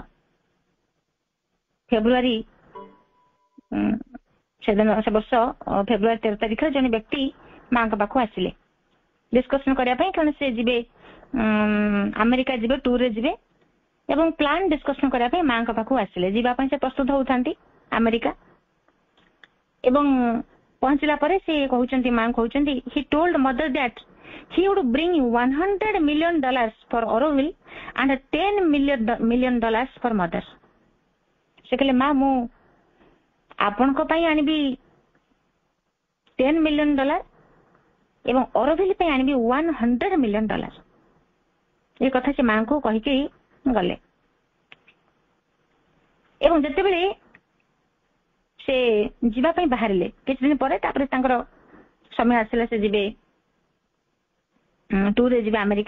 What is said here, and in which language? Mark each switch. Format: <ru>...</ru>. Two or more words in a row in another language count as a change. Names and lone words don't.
<or>ଫେବୃଆରୀ ସେ ବର୍ଷ ଫେବୃଆରୀ 13 ତାରିଖରେ ଜଣେ ବ୍ୟକ୍ତି ମାଙ୍କ ପାଖକୁ ଆସିଲେ ଡିସ୍କସନ କରିବା ପାଇଁ, କାରଣ ସେ ଯିବେ ଆମେରିକା ଯିବେ, ଟୁରରେ ଯିବେ ଏବଂ</or> <en>plan discussion</en> <or>କରିବା ପାଇଁ ମାଙ୍କ ପାଖକୁ ଆସିଲେ। ଯିବା ପାଇଁ ସେ ପ୍ରସ୍ତୁତ ହଉଥାନ୍ତି ଆମେରିକା। ଏବଂ ପହଞ୍ଚିଲା ପରେ ସେ କହୁଛନ୍ତି, ମା କହୁଛନ୍ତି,</or> <en>he told mother that he would bring $100 million for Auroville and $10 million for mother.</en> <or>ସେ କହିଲେ ମା ମୁଁ ଆପଣଙ୍କ ପାଇଁ ଆଣିବି $10 million ଏବଂ ଅରୋଭିଲ ପାଇଁ ଆଣିବି $100 million। ଏ କଥା ସେ ମାଙ୍କୁ କହିକି ଗଲେ। ଏବଂ ଯେତେବେଳେ ସେ ଯିବା ପାଇଁ ବାହାରିଲେ କିଛି ଦିନ ପରେ, ତାପରେ ତାଙ୍କର ସମୟ ଆସିଲା ସେ ଯିବେ ଟୁରରେ ଯିବେ ଆମେରିକା।</or>